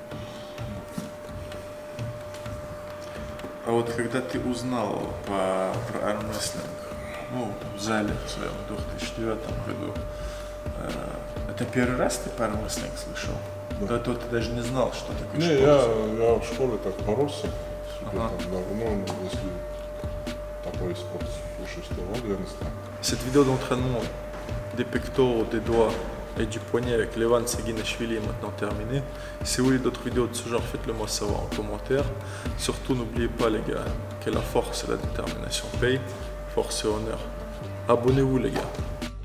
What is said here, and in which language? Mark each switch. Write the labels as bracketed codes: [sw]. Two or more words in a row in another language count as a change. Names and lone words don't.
[ru] А вот когда ты узнал про армрестлинг, в зале в своем 2009 году, это первый раз ты про армрестлинг слышал? Да. До этого ты даже не знал, что такое Не, спорт? я в школе так боролся. Если такой спорт существовал, я не знаю. [fr] Cette vidéo d'entraînement des pectoraux, des doigts et du poignet avec Levan Seguinashvili est maintenant terminée. Si vous voulez d'autres vidéos de ce genre, faites-le moi savoir en commentaire. Surtout, n'oubliez pas les gars que la force et la détermination payent. Force et honneur. Abonnez-vous les gars.